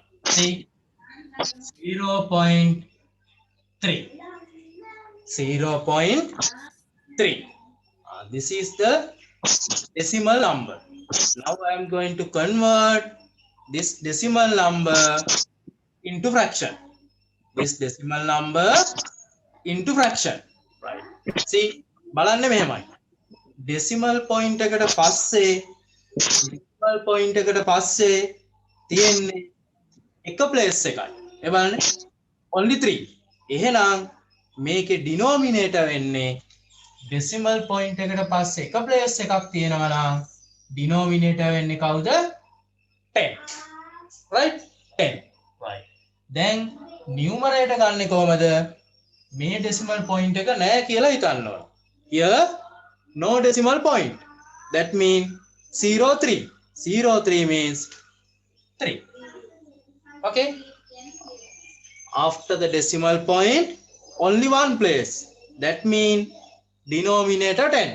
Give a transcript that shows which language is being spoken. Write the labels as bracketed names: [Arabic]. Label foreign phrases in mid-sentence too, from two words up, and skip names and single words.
[English] See, 0.3. 0.3. This is the decimal number. Now I am going to convert this decimal number into fraction. This decimal number into fraction. Right. See, [Sinhala] බලන්න මෙහෙමයි. [English] Decimal point [Sinhala] එකට පස්සේ [English] decimal point [Sinhala] එකට පස්සේ තියෙන්නේ එක place එකයි. ඒ බලන්න only 3. එහෙනම් මේකේ denominator වෙන්නේ [English] decimal point [Sinhala] එකට පස්සේ එක place එකක් තියෙනවා නම් denominator වෙන්නේ කවුද? [English] 10. Right? 10. Right. Then numerator [Sinhala] ගන්නෙ කොහමද? මේ [English] decimal point [Sinhala] එක නැහැ කියලා හිතන්න ඕන. [English] Here no decimal point. That means 0.3. 0.3 means 3. Okay? After the decimal point, only one place. That means denominator 10.